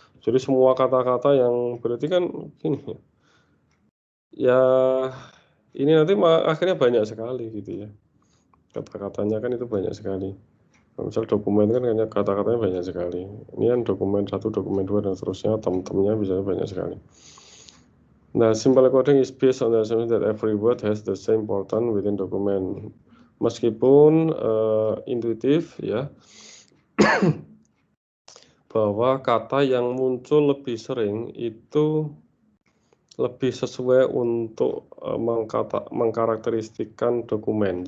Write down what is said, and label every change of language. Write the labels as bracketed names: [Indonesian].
[Indonesian] Jadi semua kata-kata yang berarti kan gini ya, ini nanti akhirnya banyak sekali gitu ya. Kata-katanya kan itu banyak sekali. Misal dokumen kan kata-katanya banyak sekali. Ini kan dokumen 1, dokumen 2 dan seterusnya, tem-temnya bisa banyak sekali. [English] Nah, simple encoding is based on the assumption that every word has the same importance within document. [Indonesian] Meskipun intuitif ya, bahwa kata yang muncul lebih sering itu lebih sesuai untuk mengkarakteristikkan dokumen.